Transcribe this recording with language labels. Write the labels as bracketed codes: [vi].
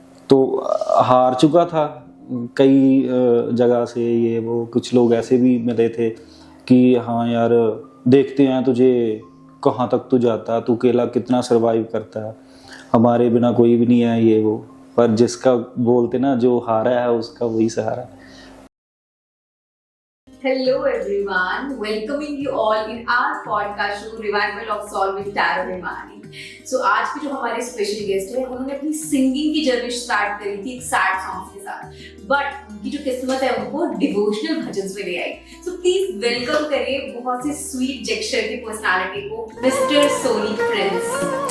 [hi] तो हार चुका था कई जगह से, ये वो कुछ लोग ऐसे भी मिले थे कि हाँ यार देखते हैं तुझे कहाँ तक तू जाता, तू अकेला कितना सरवाइव करता है, हमारे बिना कोई भी नहीं है ये वो, पर जिसका बोलते ना जो हारा है उसका वही सहारा है। [en] Hello everyone, welcoming you all in our podcast show Revival of Soul with Tara Remani. [hi] So आज के जो हमारे स्पेशल गेस्ट है उन्होंने अपनी सिंगिंग की जर्नी स्टार्ट करी थी एक सैड सॉन्ग्स के साथ, बट उनकी जो किस्मत है उनको डिवोशनल भजन्स में ले आई। सो प्लीज वेलकम करिए बहुत ही स्वीट जेक्चर की पर्सनालिटी को, मिस्टर सोनी प्रिंस।